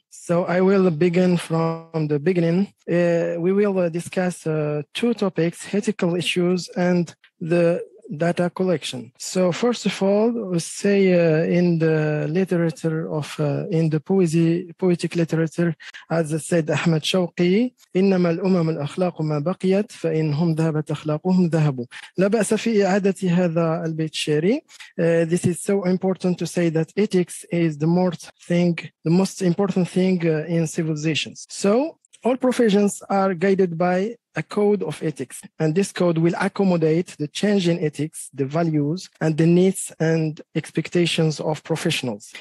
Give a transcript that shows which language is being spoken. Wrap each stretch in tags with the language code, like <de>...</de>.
<en>So I will begin from the beginning. We will discuss two topics, ethical issues and the data collection. So first of all, we say in the literature of in the poetic literature, as said Ahmed Shawqi,</en> <ar>إنما الأمم الأخلاق ما بقيت فإنهم ذهبت أخلاقهم ذهبوا. لا بأس في إعادة هذا البيت الشعري.</ar> <en>This is so important to say that ethics is the most important thing in civilizations. So all professions are guided by a code of ethics, and this code will accommodate the change in ethics, the values, and the needs and expectations of professionals.</en>